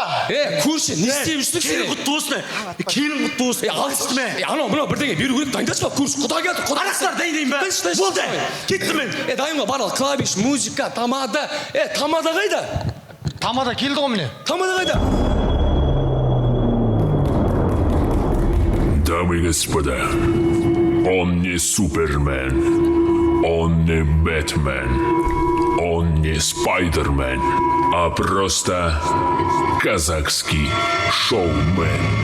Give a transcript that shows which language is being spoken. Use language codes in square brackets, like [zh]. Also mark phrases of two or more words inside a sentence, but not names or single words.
[kk] Көрші, не істеп жүрсің сен? Келін құтты осыны. Келін құтты осыны. Алысты ме? Анау, мынау бірдеңе беру керек, дайындашы ба? Көрші, құда келді. Арақтар дайындайын ба? Болды, кетті мен. Дайын ба, барлық клавиш, музыка, тамада. Тамада қайда? Тамада келді ғой міне. Тамада қайда? [ru] Дамы и господа, он не Супермен, он не Бэтмен, он не Спайдермен, а просто казахский шоумен.